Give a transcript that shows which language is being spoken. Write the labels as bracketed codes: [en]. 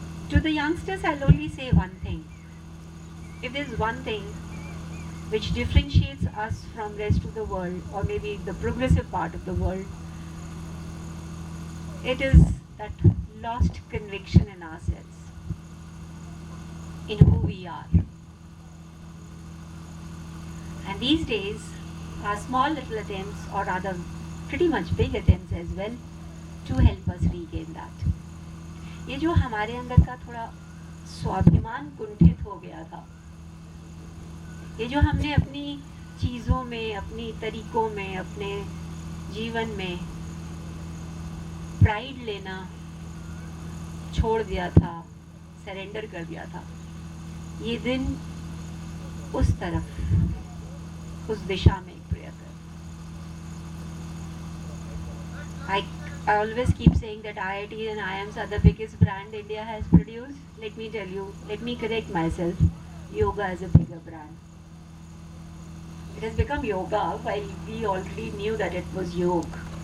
[en] To the youngsters, I'll only say one thing. If there's one thing which differentiates us from rest of the world, or maybe the progressive part of the world, it is that lost conviction in ourselves, in who we are. And these days, our small little attempts, or rather pretty much big attempts as well, to help us regain that. [hi] ये जो हमारे अंदर का थोड़ा स्वाभिमान कुंठित हो गया था, ये जो हमने अपनी चीज़ों में, अपनी तरीकों में, अपने जीवन में प्राइड लेना छोड़ दिया था, सरेंडर कर दिया था, ये दिन उस तरफ, उस दिशा में एक प्रयत्न. [en] I always keep saying that IIT and IIMs are the biggest brand India has produced. Let me tell you, let me correct myself. Yoga is a bigger brand. It has become yoga while we already knew that it was yoga.